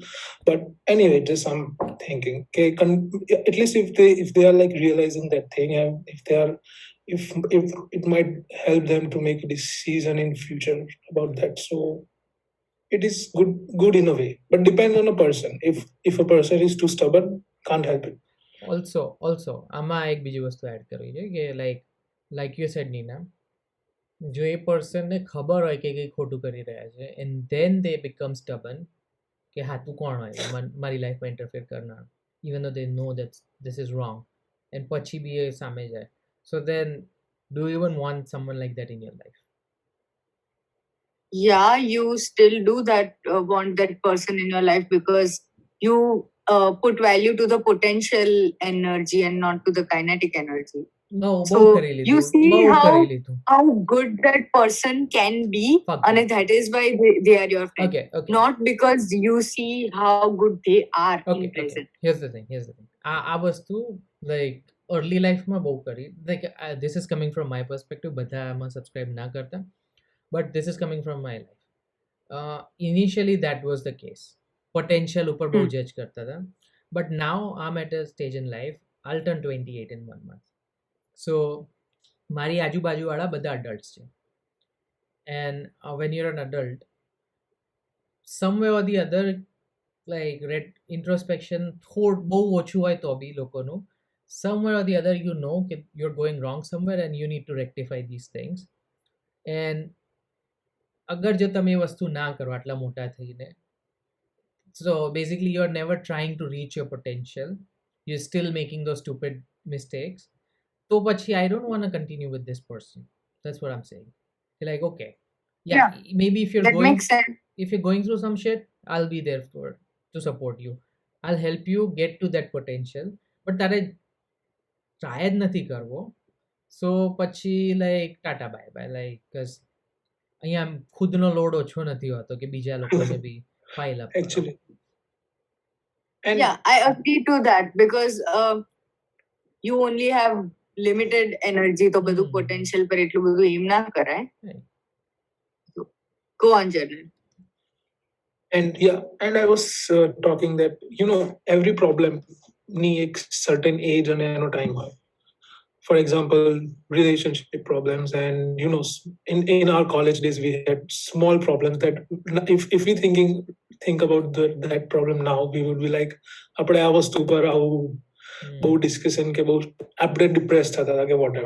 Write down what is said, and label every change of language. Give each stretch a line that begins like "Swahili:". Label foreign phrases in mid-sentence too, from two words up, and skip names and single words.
English: But anyway, just I'm thinking okay, at least if they are like realizing that thing, and if it might help them to make a decision in future about that, so it is good in a way, but depends on a person. If a person is too stubborn, can't help it.
Gujarati: Also આમાં એક બીજી વસ્તુ એડ કરવી જોઈએ કે
English: like you said
Gujarati: Nina, જો એ પર્સનને ખબર હોય કે કંઈ ખોટું કરી રહ્યા છે
English: and then they become stubborn
Gujarati: કે હા તું કોણ હોય મારી લાઈફમાં ઇન્ટરફિયર કરનાર,
English: even though they know that this is wrong, and
Gujarati: પછી બી એ સામે જાય.
English: So then do you even want someone like that in your life? Yeah, you still do that, want that person in your life because you put value to the potential energy and not to the kinetic energy. No, So you see how good that person can be, and that is why they are your friend. Okay. Not because you see how good they are in present. Here's the thing.
Gujarati: આ વસ્તુ
English: like early life
Gujarati: માં બહુ કરી,
English: like this is coming from my perspective,
Gujarati: બધા આમાં subscribe ના કરતા,
English: but this is coming from my life. Initially that was the case.
Gujarati: પોટેન્શિયલ ઉપર બહુ Hmm. જજ કરતા હતા.
English: But now I am at a stage in life, I turn 28 in 1 month.
Gujarati: સો મારી આજુબાજુવાળા બધા અડલ્ટ્સ છે.
English: એન્ડ when you're an adult, somewhere or the other, like introspection
Gujarati: બહુ ઓછું હોય તો બી લોકોનું,
English: somewhere or the other you know that you're going wrong somewhere and you need to rectify these things.
Gujarati: And અગર જો તમે એ વસ્તુ ના કરો આટલા મોટા થઈને,
English: so basically you're never trying to reach your potential, you're still making those stupid mistakes,
Gujarati: તો પછી
English: I don't want to continue with this person. That's what I'm saying. You're like, okay, yeah, maybe if you're That going makes sense. if you're going through some shit, I'll be there to support you. I'll help you get to that potential.
Gujarati: But તારે ટ્રાય જ નથી કરવો, સો પછી લાઈક
English: tata bye bye, like because
Gujarati: અહીંયા ખુદનો લોડ ઓછો નથી હોતો કે બીજા લોકોને બી
English: file up
Gujarati: કરો.
English: Actually. And Yeah, I agree to that because you only have limited energy,
Gujarati: તો બધું potential પર એટલું બધું aim ના કરાય.
English: Right. So, go on, Janan. And yeah, and I was talking that, every problem need a certain age and time હોય. For example, relationship problems, and in our college days we had small problems that if we think about that problem now, we would be like,
Gujarati: આપણે આ વસ્તુ પર આવું બહુ ડિસ્કશન કે બહુ આપણે ડિપ્રેસ થતા હતા કે whatever.